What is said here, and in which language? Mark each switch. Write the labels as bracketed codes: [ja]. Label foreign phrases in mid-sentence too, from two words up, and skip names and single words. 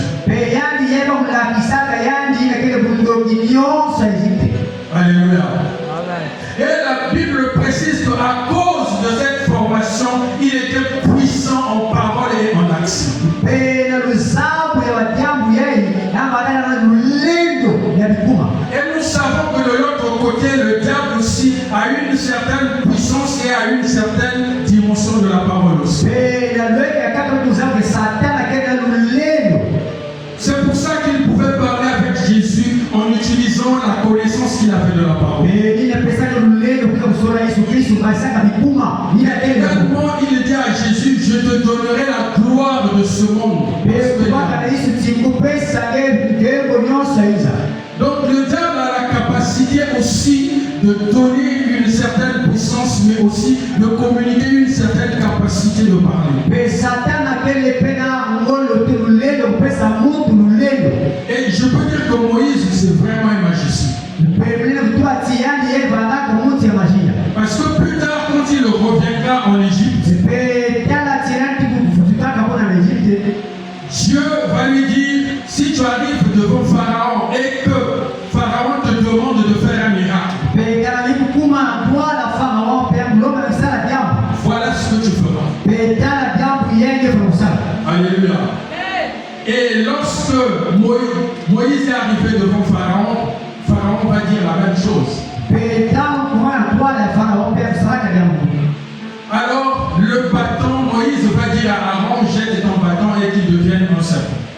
[ktu] pe yani ye bakulakisaka yani ina kile bundoki nyonso ya Egypte. [fr] Alléluia. Amen. Et la Bible précise qu'à cause de cette formation, il était puissant en parole et en action. [ktu] pe na luzabu ya badiamu yeye ambatana na lulendo ya bikuma. [fr] Et nous savons que de l'autre côté, le diable aussi a une certaine puissance et a une certaine dimension de la parole aussi. [ktu] pe na lweke ya kaka kuzabu satana kena lulendo. [fr] C'est pour ça qu'il pouvait parler avec Jésus en utilisant la connaissance qu'il avait de la parole. [ktu] pe nina pesaka lulendo kuka kusora Yesu Kristo basaka bikuma nina tena. [fr] Également, il dit à Jésus, je te donnerai la gloire de ce monde. [ktu] pe kubaka na Yesu tikupesa ngembo nyonso iza. [fr] Donc le diable a la capacité aussi de donner une certaine puissance, mais aussi de communiquer une certaine capacité de parler. [ktu] pe satana kele pena ngolo te lulendo kupesa mutu lulendo. [fr] Et je peux dire que Moïse, c'est vraiment un magicien. [ktu] pe mlina kutua tiani ye vandaka mutu ya majina. [fr] Parce que plus tard, quand il reviendra en Égypte, [ktu] pe tala tirani tikutaka pona na Egypte. [fr] Dieu va lui dire, si tu arrives devant Pharaon et que Pharaon te demande de faire un miracle, [ktu] pe kana nikukuma na twala Farao pe muloma na kisala jambo. [fr] voilà ce que tu feras. [ktu] pe tala [fr] lorsque Moïse est arrivé devant Pharaon, Pharaon va dire la même chose. Alors le bâton, Moïse va dire à Aaron, jette ton bâton et qu'il devienne un serpent.